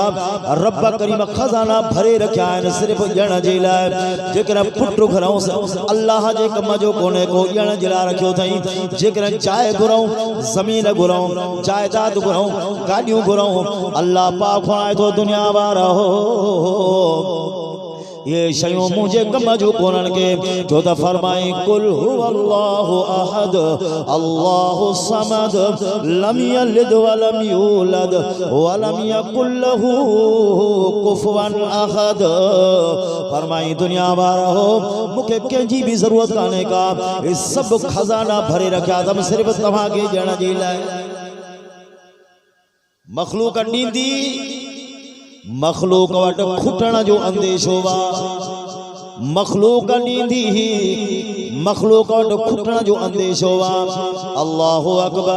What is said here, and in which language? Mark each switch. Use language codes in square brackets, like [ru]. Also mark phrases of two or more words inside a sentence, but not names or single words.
[sd] रब करीम खज़ाना भरे रखिया आहिनि सिर्फ़ ॼण जे लाइ। जेकर पुट घुरऊं अल्लाह जे कम जो कोने को ॼण जे लाइ रखियो अथई। जेकर चाहे घुरऊं, ज़मीन घुरऊं, जायदाद घुरऊं, गाॾियूं घुरऊं, अल्लाह पाक फरमाए थो दुनिया वारा हो ये शयूं मुझे कम जो कोनन के। जो त फरमाई [ar] قل هو الله أحد الله الصمد لم يلد ولم يولد ولم يكن له كفوا أحد. [sd] फरमाई दुनिया वारा हो मूंखे कंहिंजी भी जरूरत कान्हे का, ये सब खजाना भरे रखिया अथमि सिर्फ़ तव्हांखे ॾियण जे लाइ। मखलूक ॾींदी, मखलूक वटि खुटण जो अंदेशो वा। मखलूक ॾींदी, मखलूक वटि खुटण जो अंदेशो वा। [ar] الله أكبر.